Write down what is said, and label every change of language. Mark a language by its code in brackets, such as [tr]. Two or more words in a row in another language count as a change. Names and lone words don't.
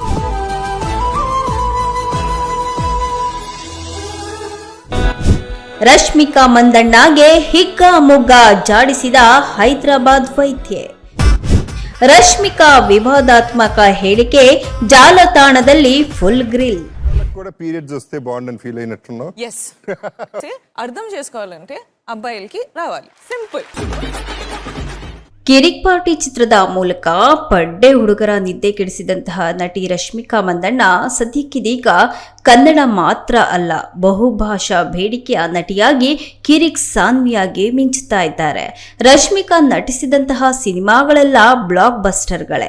[kn] ರಶ್ಮಿಕಾ ಮಂದಣ್ಣಗೆ ಹಿಗ್ಗಾಮುಗ್ಗಾ ಜಾಡಿಸಿದ ಹೈದರಾಬಾದ್ ವೈದ್ಯೆ. ರಶ್ಮಿಕಾ ವಿವಾದಾತ್ಮಕ ಹೇಳಿಕೆ ಜಾಲತಾಣದಲ್ಲಿ [en] full grill. [te] కూడా పీరియడ్స్ వస్తే బాగుండని ఫీల్ అయినట్టున్నావు. yes అర్థం చేసుకోవాలంటే అబ్బాయిలకి రావాలి, సింపుల్. [kn] ಕಿರಿಕ್ ಪಾರ್ಟಿ ಚಿತ್ರದ ಮೂಲಕ ಪಡ್ಡೆ ಹುಡುಗರ ನಿದ್ದೆ ಕೆಡಿಸಿದಂತಹ ನಟಿ ರಶ್ಮಿಕಾ ಮಂದಣ್ಣ ಸದ್ಯಕ್ಕಿದೀಗ ಕನ್ನಡ ಮಾತ್ರ ಅಲ್ಲ, ಬಹುಭಾಷಾ ಬೇಡಿಕೆಯ ನಟಿಯಾಗಿ ಕಿರಿಕ್ ಸಾನ್ವಿಯಾಗಿ ಮಿಂಚುತ್ತಾ ಇದ್ದಾರೆ. ರಶ್ಮಿಕಾ ನಟಿಸಿದಂತಹ ಸಿನಿಮಾಗಳೆಲ್ಲ ಬ್ಲಾಕ್ ಬಸ್ಟರ್ಗಳೇ.